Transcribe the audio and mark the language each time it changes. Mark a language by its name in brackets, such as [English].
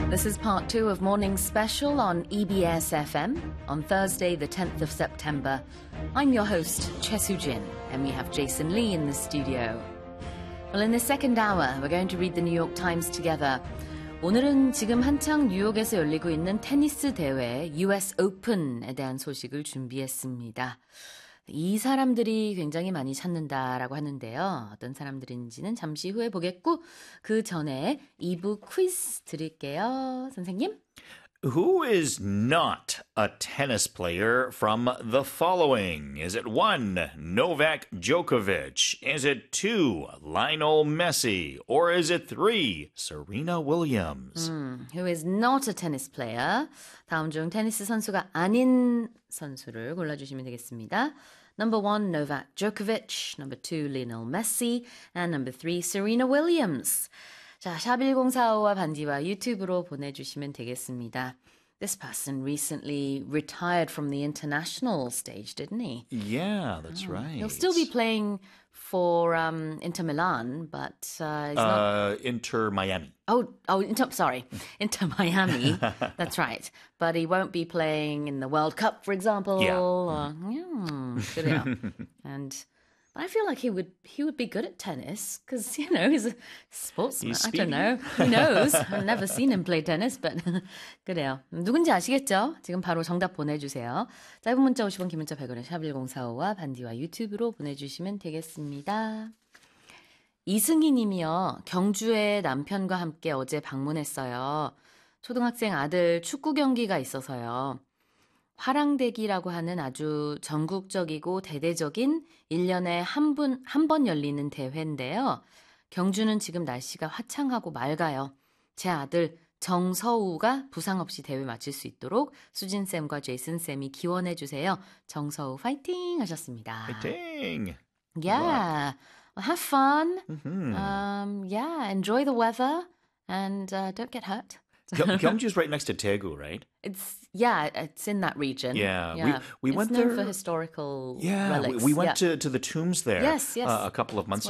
[English] This is part two of Morning's Special on EBS FM on Thursday, the 10th of September. I'm your host, Choi Soo-jin, and we have Jason Lee in the studio. Well, in the second hour, we're going to read the New York Times together. [Korean] 오늘은 지금 한창 뉴욕에서 열리고 있는 테니스 대회 US Open에 대한 소식을 준비했습니다. 이 사람들이 굉장히 많이 찾는다라고 하는데요. 어떤 사람들인지는 잠시 후에 보겠고 그 전에 2부 퀴즈 드릴게요. 선생님. [English] Who is not a tennis player from the following? Is it 1. Novak Djokovic? Is it 2. Lionel Messi? Or is it 3. Serena Williams? Who is not a tennis player? [Korean] 다음 중 테니스 선수가 아닌 선수를 골라주시면 되겠습니다. [English] Number 1. Novak Djokovic. Number 2. Lionel Messi. And number 3. Serena Williams. [Korean] 자, 샵1045와 반지와 유튜브로 보내주시면 되겠습니다. [English] This person recently retired from the international stage, didn't he? Yeah, that's right. He'll still be playing for Inter Milan, but he's not... Inter Miami. Inter Miami. That's right. But he won't be playing in the World Cup, for example. But I feel like he would be good at tennis because, you know, he's a sportsman. He's speedy. I don't know. Who knows? I've never seen him play tennis, but [Korean] 그래요. 누군지 아시겠죠? 지금 바로 정답 보내주세요. 짧은 문자 50원, 긴 문자 100원에 샵1045와 반디와 유튜브로 보내주시면 되겠습니다. 이승희 님이요. 경주에 남편과 함께 어제 방문했어요. 초등학생 아들 축구 경기가 있어서요. 화랑대기라고 하는 아주 전국적이고 대대적인 1년에 한 번 열리는 대회인데요. 경주는 지금 날씨가 화창하고 맑아요. 제 아들 정서우가 부상 없이 대회 마칠 수 있도록 수진쌤과 제이슨쌤이 기원해 주세요. 정서우 파이팅 하셨습니다. 파이팅! [English] Yeah, well, have fun. Yeah, enjoy the weather and don't get hurt. Gyeongju is right next to Daegu, right? It's in that region. Yeah. We it's went known there for historical yeah, relics. Yeah, we went to the tombs there. Yes. A couple of months